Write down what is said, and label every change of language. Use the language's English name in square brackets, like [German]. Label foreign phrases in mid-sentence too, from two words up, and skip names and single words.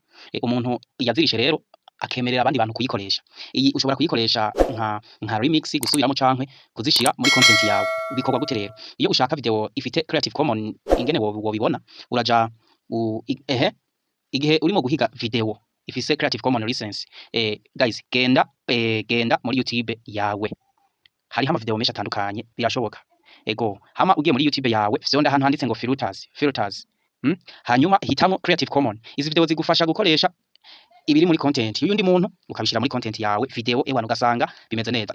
[Rundi] Umuntu yazirishe rero akemerera abandi bantu kuyikoresha. Iyi ushobora kuyikoresha nka remix gusubiramo cankwe kuzishira muri content yawe. Bikorwa gute rero? Iyo ushaka video ifite Creative Commons ingene wobibona uraja igihe urimo guhiga video ifise Creative Commons license, guys, genda muri YouTube yawe. Hariho ama video menshi atandukanye birashoboka. Ego hama ugiye muri YouTube yawe vyonda ahantu handitse ngo filters. Hanyuma hitamo Creative Commons. Izi video zigufasha gukoresha ibiri muri content y'undi muntu ukabishira muri content yawe video ewana ugasanga bimeze neza.